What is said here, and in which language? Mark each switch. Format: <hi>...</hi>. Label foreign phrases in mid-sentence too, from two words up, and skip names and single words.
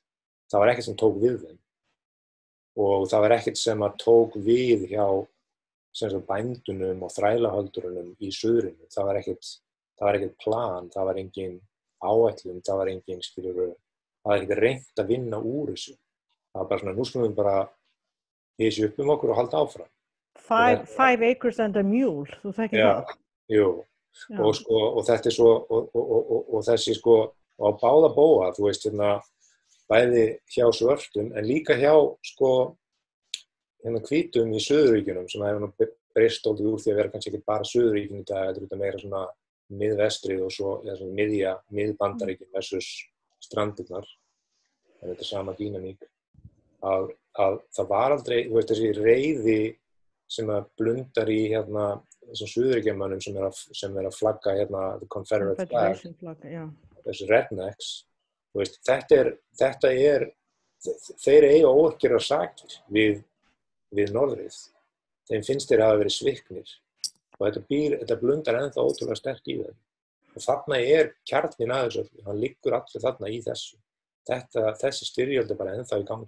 <is>Það var ekkert sem tók við þeim. Og það var ekkert sem að tók við hjá bændunum og þrælahöldurunum í suðrinu. Það var ekkert plan, það var engin áætlun, það var ekkert reynt að vinna úr þessu. Það var bara svona, nú skulum við bara hysja upp okkur og halda áfram.</is> <en>5 acres and a mule,</en> <is>þú þekkir það? Jú, og þetta er svo, og þessi og á báða bóga, þú veist, bæði hjá svörtum en líka hjá, sko, hvítum í Suðurríkjunum sem hefur nú breyst dálítið úr því að vera kannski ekki bara Suðurríkin í dag, þetta er meira svona miðvestrið og svo, eða svona miðbandaríkin versus strandirnar, en þetta er sama dýnamík, að það var aldrei, þú veist, þessi reiði sem að blundar í þessum Suðurríkjamönnum sem er að flagga</is> <en>the Confederate flag,</en> <is>þessi rednecks, þú veist, þetta er þeir eiga ógjörar sakir við norðrið, þeim finnst þeir hafa verið sviknir og þetta blundar ennþá ótrúlega sterk í þeim og þarna er kjarninn að þessu, hann liggur allir þarna í þessu, þessi styrjöld er bara ennþá í gangi.</is>